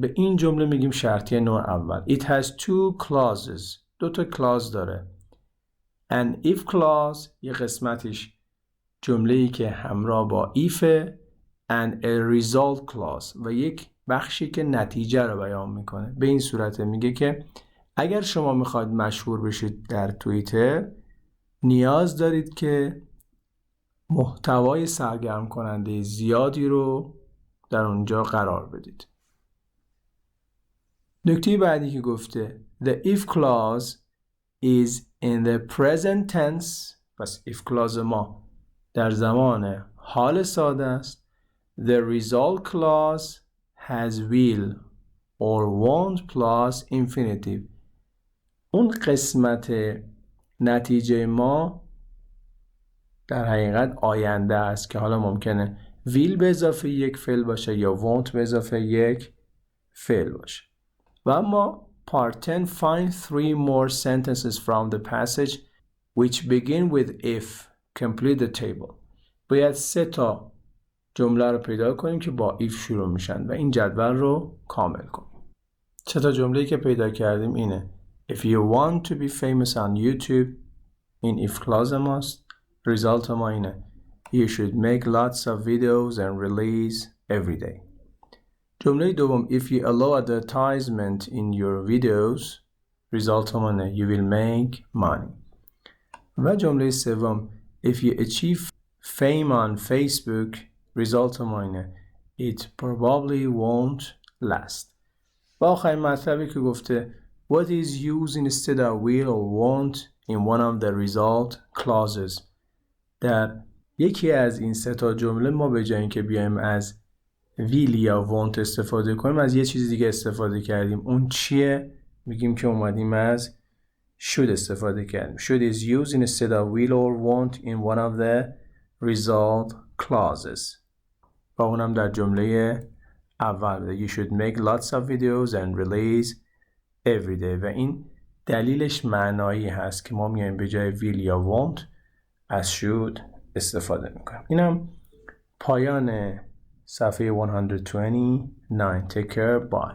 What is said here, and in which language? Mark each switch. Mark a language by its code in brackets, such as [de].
[fa] به این جمله میگیم شرطی نوع اول. [en] It has two clauses. [fa] دو تا clause داره. [en] An if clause، [fa] یه قسمتش جمله‌ای که همراه با if، [en] and a result clause، [fa] و یک بخشی که نتیجه رو بیان میکنه. به این صورت میگه که اگر شما میخواید مشهور بشید در توییتر، نیاز دارید که محتوای سرگرم کننده زیادی رو در اونجا قرار بدید. نکته بعدی که گفته [en] The if clause is in the present tense، [fa] پس if clause ما در زمان حال ساده است. [en] The result clause has will or won't plus infinitive. [fa] اون قسمت نتیجه ما در حقیقت آینده است که حالا ممکنه will به اضافه یک فعل باشه یا won't به اضافه یک فعل باشه. و اما [en] part 10 find 3 more sentences from the passage which begin with if. Complete the table. [fa] باید 3 تا جمله رو پیدا کنیم که با if شروع میشن و این جدول رو کامل کنیم. 3 تا جمله‌ای که پیدا کردیم اینه. [en] If you want to be famous on YouTube، [fa] این if clause ماست. result ما اینه. [en] You should make lots of videos and release every day. [fa] جمله دوم [en] If you allow advertisement in your videos، result [fa] ما اینه. [en] You will make money. [fa] و جمله سوم [en] If you achieve fame on Facebook، result ما اینه. It probably won't last. [fa] و آخرین مطلبی که گفته [en] What is used instead of will or won't in one of the result clauses. [fa] در یکی از این 3 تا جمله ما به جای اینکه بیایم از will یا won't استفاده کنیم، از یه چیز دیگه استفاده کردیم. اون چیه؟ میگیم که اومدیم از should استفاده کردیم. [en] Should is used instead of will or won't in one of the result clauses. [fa] و اونم در جمله اول. [en] You should make lots of videos and release every day. [fa] و این دلیلش معنایی هست که ما میایم به جای will یا won't از should استفاده میکنیم. اینم پایان صفحه 129. [en] Take care. Bye.